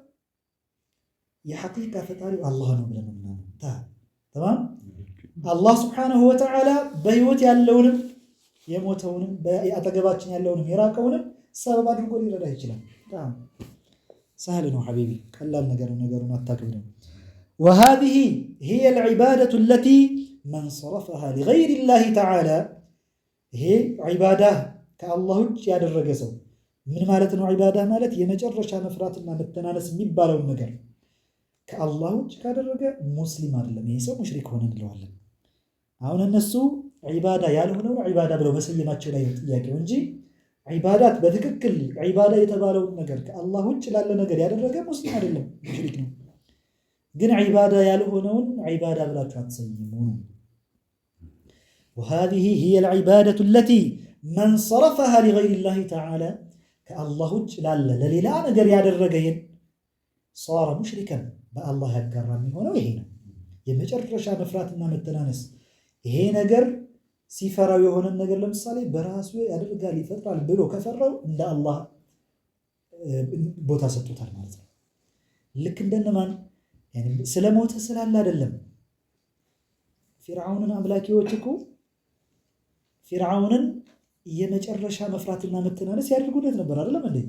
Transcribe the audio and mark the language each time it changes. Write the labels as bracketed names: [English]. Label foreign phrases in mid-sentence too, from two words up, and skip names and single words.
[Amharic] የሐቂቃ ፈጣሪው አላህ ነው ብለን ነው። ተማም አላህ [Arabic] سبحانه وتعالى [Amharic] በህይወት ያለውንም የሞተውንም በአጠገባችን ያለውንም የራቀውንም ሰበብ አድርጎ ሊረዳ ይችላል። በጣም ሰህል ነው ሐቢቢ፣ ቀላል ነገር ነው። ነገሩን አታክብድ ነው። [Arabic] وهذه هي العبادة التي من صرفها لغير الله تعالى هي عبادة كالله [Amharic] ያደረገ ሰው ምን ማለት ነው? ዒባዳ ማለት የመጨረሻ መፍራትና መተናነስ የሚባለውን ነገር ከአላህ ውጭ ካደረገ ሙስሊም አይደለም፣ ይሄ ሰው ሙሽሪክ ሆነ እንለዋለን። አሁን እነሱ ዒባዳ ያልሆነው ዒባዳ ብለው መሰየማቸው ላይ ጥያቄው እንጂ ዒባዳት በትክክል ዒባዳ የተባለውን ነገር ከአላህ ውጭ ላለ ነገር ያደረገ ሙስሊም አይደለም፣ ሙሽሪክ ነው። ግን ዒባዳ ያልሆነውን ዒባዳ ብላችሁ አትሰይሙ። [Arabic] وهذه هي العبادة التي من صرفها لغير الله تعالى [Amharic] ከአላህ ውጭ ላለ ለሌላ ነገር ያደረገ ይሄን [Arabic] صار مشركا [Amharic] በአላህ ያጋራ የሚሆነው ይሄ ነው። የመጨረሻ መፍራትና መተናነስ ይሄ ነገር ሲፈራው የሆነን ነገር ለምሳሌ በራሱ ያደርጋል ይፈጥራል ብሎ ከፈራው እንደ አላህ ቦታ ሰጥቶታል ማለት ነው። ልክ እንደነማን ስለሞተ ስላለ አይደለም። ፊርዓውንን አምላኪዎች እኮ ፊርዓውንን የመጨረሻ መፍራትና መተናነስ ያደርጉለት ነበር አይደለም እንዴ?